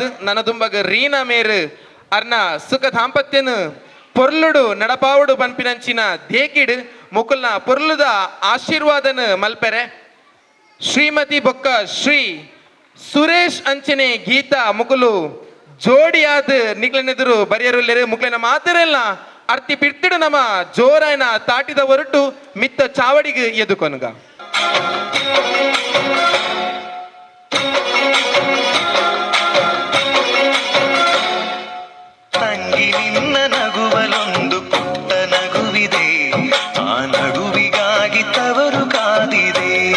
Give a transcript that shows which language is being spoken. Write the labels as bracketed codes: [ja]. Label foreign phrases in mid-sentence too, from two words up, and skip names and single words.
[tcy] ನನ್ನ ದುಂಬಗ ರೀನಾ ಮೇರು ಅರ್ನ ಸುಖ ದಾಂಪತ್ಯನ ಪೊರ್ಲುಡು ನಡಪಾವುಡು ಪನ್ಪಿನಂಚಿನ ದೇಕಿಡು ಮುಕುಲ್ನ ಪೊರ್ಲುದ ಆಶೀರ್ವಾದನ ಮಲ್ಪೆರೆ ಶ್ರೀಮತಿ ಬೊಕ್ಕ ಶ್ರೀ ಸುರೇಶ್ ಅಂಚನೆ ಗೀತಾ ಮುಕುಲು ಜೋಡಿಯಾದ ನಿಕ್ಲೆನೆದುರು ಬರೆಯರುಲ್ಲೆರು ಮುಕ್ಲೆನ ಮಾತೆರೆಲ್ಲ ಅರ್ತಿ ಪಿಡ್ತಿಡು ನಮ್ಮ ಜೋರಾಯನ ತಾಟಿದ ಹೊರಟು ಮಿತ್ತ ಚಾವಡಿಗೆ ಎದುಕೊನುಗ [kn] ತಂಗಿ ನಿನ್ನ ನಗುವಲೊಂದು ಪುಟ್ಟ ನಗುವಿದೆ ಆ ನಗುವಿಗಾಗಿ ತವರು ಕಾದಿದೆ